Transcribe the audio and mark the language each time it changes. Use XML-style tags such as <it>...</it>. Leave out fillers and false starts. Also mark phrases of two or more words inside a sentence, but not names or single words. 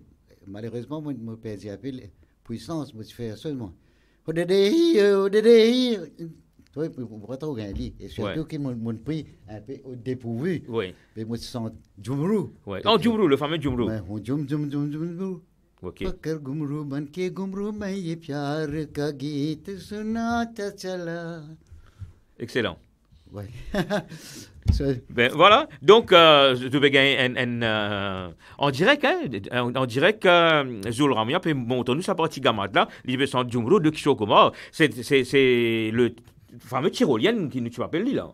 <fr>Malheureusement, moi, je perds un peu la puissance. Moi, je fais seulement. Tu vois, on va trop gagner. Et surtout que mon prix un peu au dépourvu. Oui. Mais moi, je sens Djumru. Ouais. Oh, Djumru, le fameux Djumru. Djumru. Ok.</fr> <hi>पकड़ घुमरू बन के घुमरू मैं ये प्यार का गीत सुनाता चला.</hi> <fr>Excellent. Ouais. Ben voilà, donc je vais gagner en direct, en direct, Zul Ramia peut montrer nous sa partie gamade là, il veut sans Djumru de Kishokoma, c'est le fameux tyrolien qui nous tu m'appelles là.</fr>